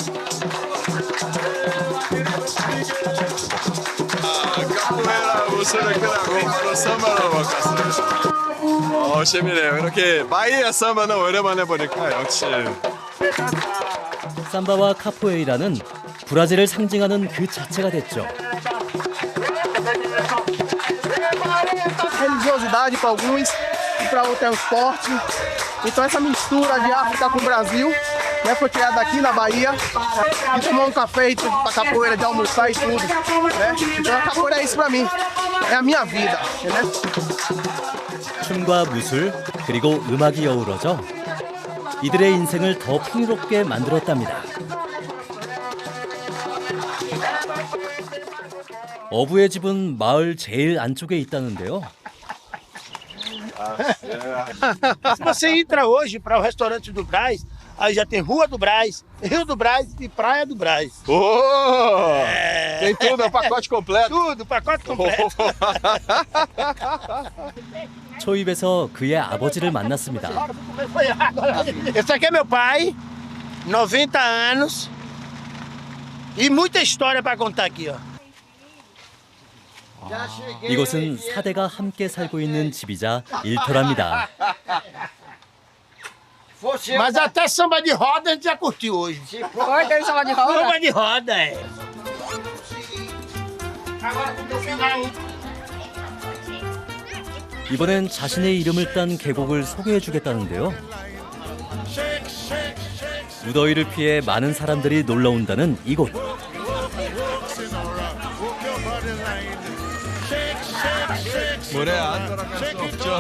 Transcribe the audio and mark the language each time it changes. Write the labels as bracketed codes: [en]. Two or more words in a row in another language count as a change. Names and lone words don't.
[ko] 재미네요. 이렇게 바이아 삼바는 오랜만에 보니까 역시. 삼바와 카포에이라는 브라질을 상징하는 그 자체가 됐죠. [pt] Religiosidade para alguns e para outros é o esporte. Então essa mistura de África com o Brasil, né, foi criada aqui na Bahia. E tomar um café e pra capoeira, de almoçar e tudo, né? Então a capoeira é isso para mim, é a minha vida, né? [ko] 춤과 무술 그리고 음악이 어우러져 이들의 인생을 더 풍요롭게 만들었답니다. 어부의 집은 마을 제일 안쪽에 있다는데요. [pt] Se você entra hoje para o restaurante do Brás, aí já tem Rua do Brás, Rio do Brás e Praia do Brás. Tem tudo, é o pacote completo. Tudo, pacote completo. [ko] 초입에서 그의 아버지를 만났습니다. [pt] Esse aqui é meu pai, 90 anos e muita história para contar aqui, ó. [ko] 이곳은 4대가 함께 살고 있는 집이자 일터랍니다. [pt] Mas até samba de roda a gente já curtiu hoje. Oi, tem samba de roda? Samba de roda, é. [ko] 이번엔 자신의 이름을 딴 계곡을 소개해주겠다는데요. 무더위를 피해 많은 사람들이 놀러 온다는 이곳. 물에 안 들어갈 수 없죠.